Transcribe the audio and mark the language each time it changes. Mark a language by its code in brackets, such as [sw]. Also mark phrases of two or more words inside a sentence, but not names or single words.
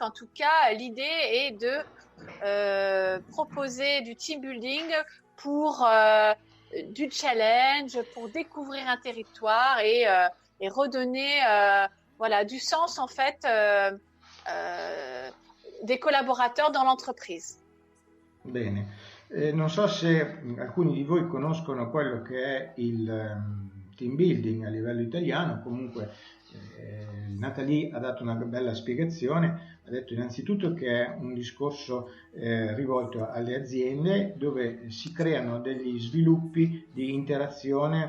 [fr] En tout cas, l'idée est de proposer du [en] team building [fr] pour du challenge, pour découvrir un territoire et redonner du sens en fait des collaborateurs dans l'entreprise. [it] Bene. Non so se alcuni di voi conoscono quello che è il [en] team building [it] a livello italiano. Comunque Nathalie ha dato una bella spiegazione. Ha detto innanzitutto che è un discorso rivolto alle aziende, dove si creano degli sviluppi di interazione